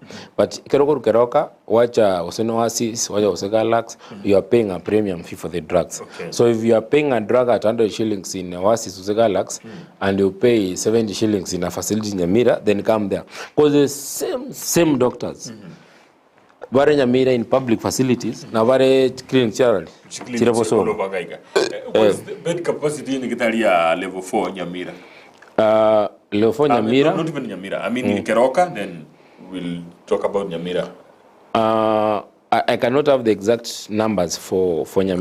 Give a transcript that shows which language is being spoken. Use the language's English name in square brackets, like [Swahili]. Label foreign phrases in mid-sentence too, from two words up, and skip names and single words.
[English] But Keroka, watch OSERO Oasis, watch OSERO, you are paying a premium fee for the drugs. Okay. So if you are paying a drug at 100 shillings in Oasis, OSERO, and you pay 70 shillings in a facility in Nyamira, then come there. Because the same doctors. Bare Nyamira in public facilities, na bare clinic general. What's the bed capacity in Gitaria level 4 Nyamira? Level 4 Nyamira? Not even Nyamira. I mean in Keroka, then we'll talk about Nyamira. I cannot have the exact numbers for Nyamira.